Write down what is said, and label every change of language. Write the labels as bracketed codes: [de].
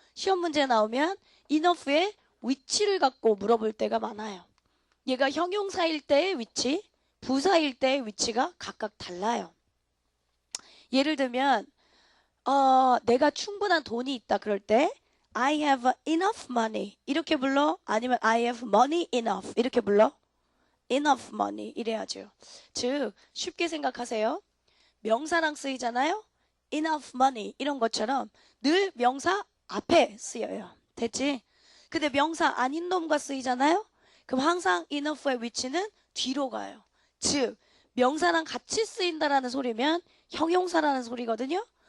[ko] 시험 문제 나오면 enough의 위치를 갖고 물어볼 때가 많아요. 얘가 형용사일 때의 위치, 부사일 때의 위치가 각각 달라요. 예를 들면 내가 충분한 돈이 있다 그럴 때 [en] I have enough money [ko] 이렇게 불러? 아니면 [en] I have money enough [ko] 이렇게 불러? [en] enough money [ko] 이래야죠. 즉 쉽게 생각하세요. 명사랑 쓰이잖아요. enough money 이런 것처럼 늘 명사 앞에 쓰여요. 됐지? 근데 명사 아닌 놈과 쓰이잖아요. 그럼 항상 enough의 위치는 뒤로 가요. 즉 명사랑 같이 쓰인다라는 소리면 형용사라는 소리거든요.